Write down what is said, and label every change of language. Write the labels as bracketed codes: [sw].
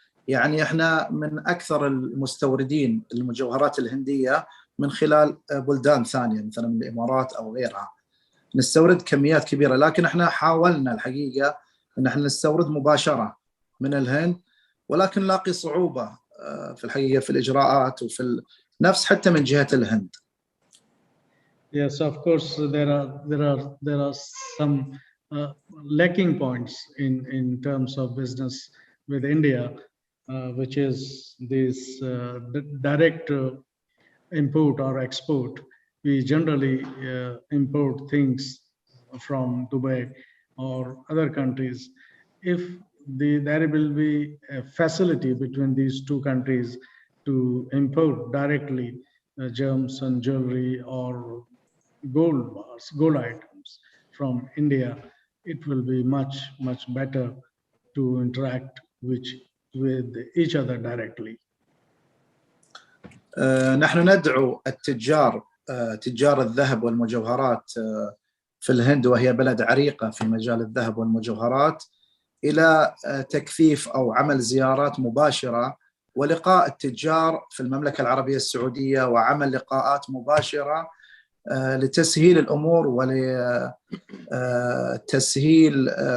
[ar] يعني إحنا من أكثر المستوردين المجوهرات الهندية من خلال بلدان ثانية مثلا من الإمارات أو غيرها. نستورد كميات كبيرة، لكن إحنا حاولنا الحقيقة أن إحنا نستورد مباشرة من الهند، ولكن نلاقي صعوبة في الحقيقة في الإجراءات وفي نفس حتى من جهة الهند. [en] Yes, of course, there are some lacking points in terms of business with India, which is this direct import or export. We generally import things from Dubai or other countries. If there will be a facility between these two countries to import directly gems and jewelry or gold bars, gold items from India, it will be much better to interact with each other directly. [ar] نحن ندعو تجار الذهب والمجوهرات في الهند، وهي بلد عريقة في مجال الذهب والمجوهرات، إلى تكثيف أو عمل زيارات مباشرة ولقاء التجار في المملكة العربية السعودية، وعمل لقاءات مباشرة لتسهيل الأمور ولتسهيل